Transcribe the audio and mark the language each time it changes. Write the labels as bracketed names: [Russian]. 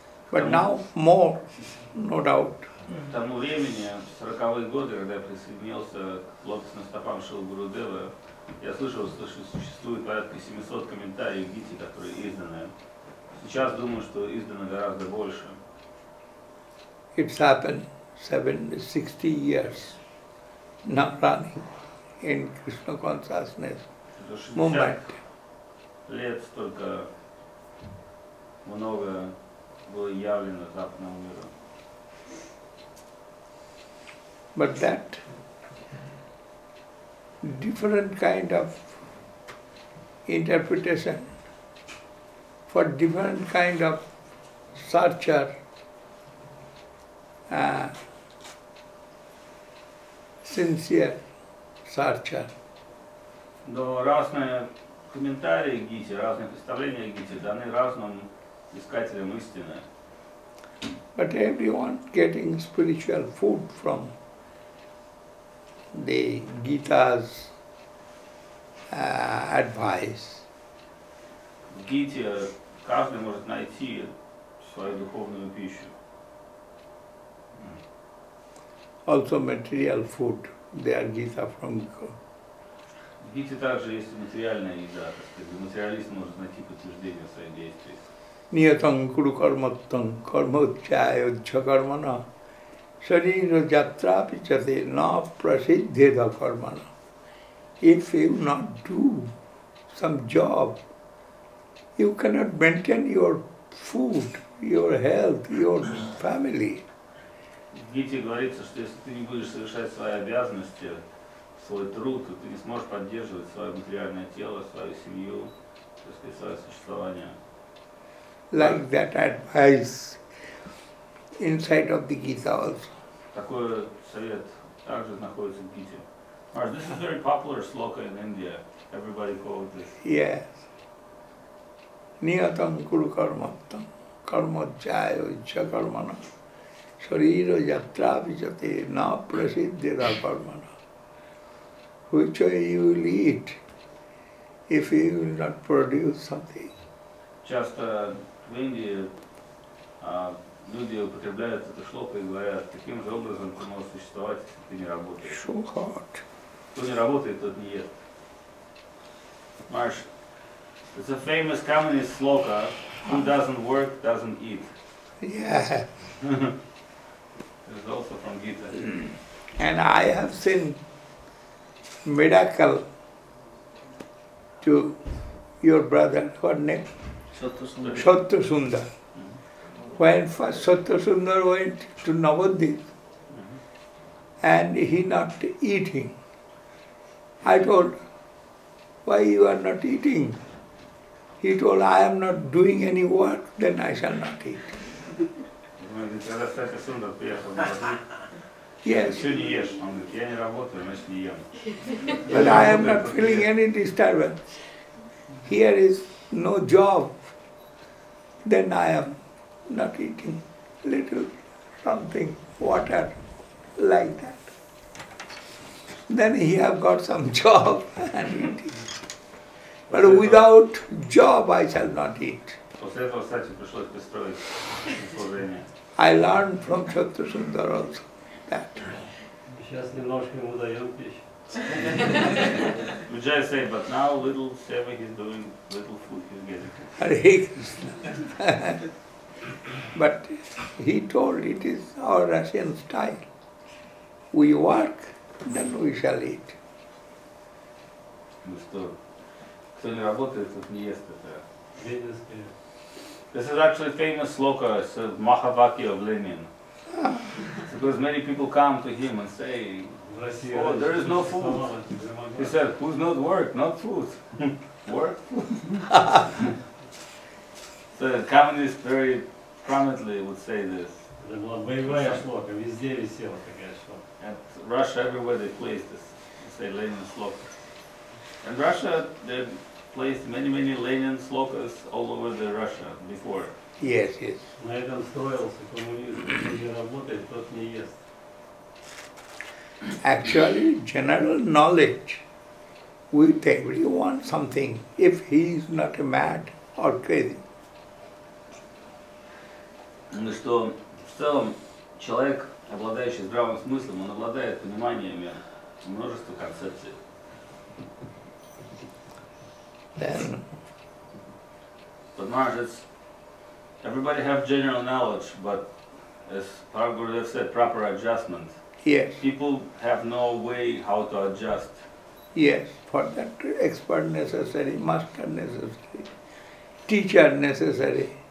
[English] But now more, no doubt. [Russian] К тому времени, в 40-е годы, когда я присоединился к лотосным стопам Шрилы Гурудева, я слышал, что существует порядка 700 комментариев к Гите, которые изданы. Сейчас думаю, что издано гораздо больше. [English] It's happened 60 years now running in Krishna consciousness movement. [Russian] Лет столько много было явлено западному миру. [English] But that different kind of interpretation for different kind of searcher, sincere searcher. [Russian] Но разные комментарии к Гите, разные представления о Гите даны разным искателям истины. [English] But everyone getting spiritual food from the Gita's advice. [Russian] В Гите каждый может найти свою духовную пищу. [English] Also material food, they are Gita from [Russian] В Гите также есть материальная еда, так сказать, материалист может найти подтверждение своих действий. [Sanskrit] Niyatang kuru karmatang karmotchaya karmana sarira jatra pichate na prasiddheda karmana. [English] If you not do some job. You cannot maintain your food, your health, your family. [Russian] В Гите говорится, что если ты не будешь совершать свои обязанности, свой труд, то ты не сможешь поддерживать свое материальное тело, свою семью, так сказать, свое существование. [English] Like that advice inside of the Gita also. [Russian] Такой совет также находится в Гите. [English] This is very popular sloka in India. Everybody quotes this. [Sanskrit] Yes. Niyatam kuru karmattam karmajjaya iccha karmana sharira yatra vijate na prasiddhira karmana. [English] Which way you will eat if you will not produce something? [Russian] Часто в Индии люди употребляют это шлока и говорят, таким же образом ты можешь существовать, если ты не работаешь. [English] So hot. [Russian] Кто не работает, тот не ест. [English] Marsh, it's a famous communist sloka, who doesn't work, doesn't eat. Yeah. It's also from Gita. And I have seen miracle to your brother, what name? Satyasundar. When first Satyasundar went to Navadvip and he not eating, I told, why you are not eating? He told, I am not doing any work, then I shall not eat. [Russian] Когда Сатья-Сундар приехал в Навадвип, [English] Yes. [Russian] все не ешь. Он говорит, я не работаю, значит не ем. [English] But I am not feeling any disturbance. Here is no job. Then I am not eating little something, water, like that. Then he have got some job and eating. But without job I shall not eat. [Russian] После этого, кстати, пришлось пристроить служение. [English] I learned from Satyasundar also that. [Russian] Сейчас немножко ему даем пищу. [English] Vijay said, but now little seva he's doing, little food he's getting. Hare Krishna. But he told it is our Russian style. We work, then we shall eat. [Russian] Ну что, кто не работает, тот не ест это. [English] This is actually famous sloka, it's a Mahavakya of Lenin. Because many people come to him and say, oh, there is no food. He said, who's not work, not food. Work, food. So the communists very prominently would say this. [Russian] Это была боевая шлока, везде висела такая шлока. [English] At Russia, everywhere they placed this, say Lenin sloka. In Russia, they placed many Lenin slokas all over the Russia before. Yes, yes. [Russian] На этом строился коммунизм. Кто не работает, тот не ест. [English] Actually, general knowledge with everyone something if he is not mad or crazy. [Russian] Ну что, в целом, человек, обладающий здравым смыслом, он обладает пониманиями множества концепций. [English] Then, But Maharaj, everybody have general knowledge, but as Gurudev said, proper adjustment. yes, People have no way how to adjust. yes, for that expert necessary, master necessary, teacher necessary.